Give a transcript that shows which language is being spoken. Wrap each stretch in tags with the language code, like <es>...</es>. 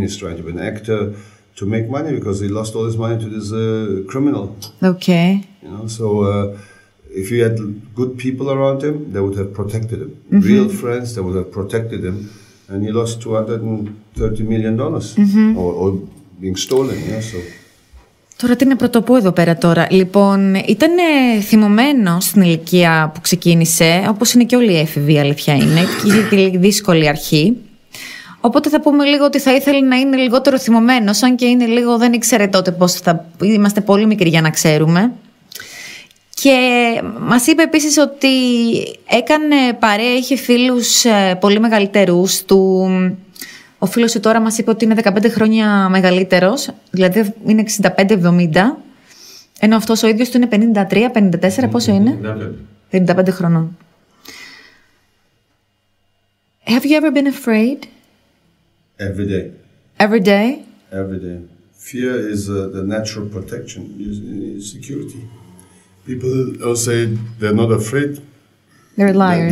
<en>He's trying to be an actor to make money because he lost all his money to this criminal. Okay. So if he had good people around him, they would have protected him. Real friends, they would have protected him. And he lost $230 million or being stolen. So.</en> <el>Τώρα τι να πρωτοπώ εδώ πέρα τώρα. Λοιπόν, ήταν θυμωμένος στην ηλικία που ξεκίνησε, όπως είναι και όλοι οι έφηβοι, αλήθεια είναι, και είχε τη δύσκολη αρχή. Οπότε θα πούμε λίγο ότι θα ήθελε να είναι λιγότερο θυμωμένος, αν και είναι λίγο, δεν ήξερε τότε πώς θα... Είμαστε πολύ μικροί για να ξέρουμε. Και μας είπε επίσης ότι έκανε παρέα, είχε φίλους πολύ μεγαλύτερους του. Ο φίλος του τώρα μας είπε ότι είναι 15 χρόνια μεγαλύτερος, δηλαδή είναι 65-70, ενώ αυτός ο ίδιος του είναι 53-54, πόσο είναι? 55 χρονών.</el> <en>Have you ever been afraid? Every day. Every day? Every day. Fear is the natural protection, security. People say they're not afraid. They're liars.</en>